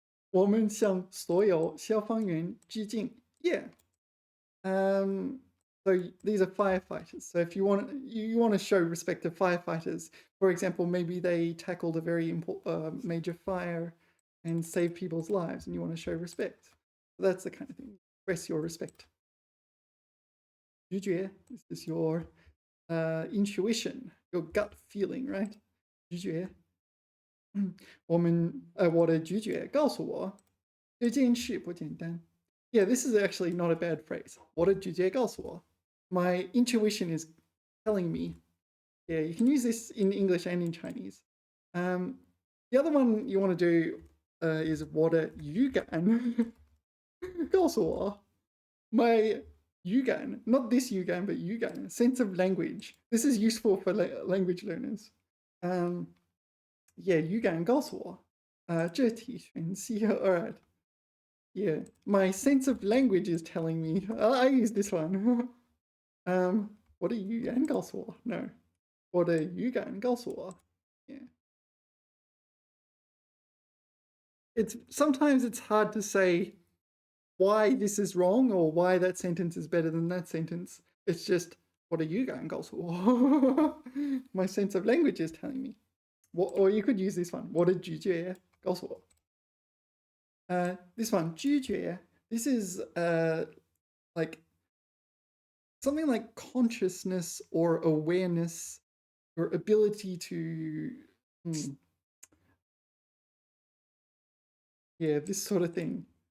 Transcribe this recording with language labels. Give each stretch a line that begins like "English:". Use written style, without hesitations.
Chinese: 我们向所有消防员致敬.
English: Yeah. So these are firefighters. So if you want to show respect to firefighters, for example, maybe they tackled a very major fire and saved people's lives, and you want to show respect. So that's the kind of thing. Express your respect. 直觉, this is your intuition, your gut feeling, right? 直觉.
Chinese: 我的直觉告诉我这件事不简单.
English: Yeah, this is actually not a bad phrase.
Chinese: 我的直觉告诉我.
English: My intuition is telling me. Yeah, you can use this in English and in Chinese. The other one you want to do is
Chinese: 我的语感告诉我.
English: My 语感, not this 语感, but 语感, sense of language. This is useful for language learners.
Chinese: Yeah, 语感告诉我. 这题选 C.
English: All right. Yeah, my sense of language is telling me. I use this one.
Chinese: 我的语言告诉我.
English: No.
Chinese: 我的语感告诉我.Yeah.
English: Sometimes it's hard to say why this is wrong or why that sentence is better than that sentence. It's just
Chinese: 我的语感告诉我.
English: My sense of language is telling me. Or you could use this one.
Chinese: 我的直觉告诉我.
English: This one,
Chinese: 直觉.
English: This is like something like consciousness or awareness or ability to yeah, this sort of thing.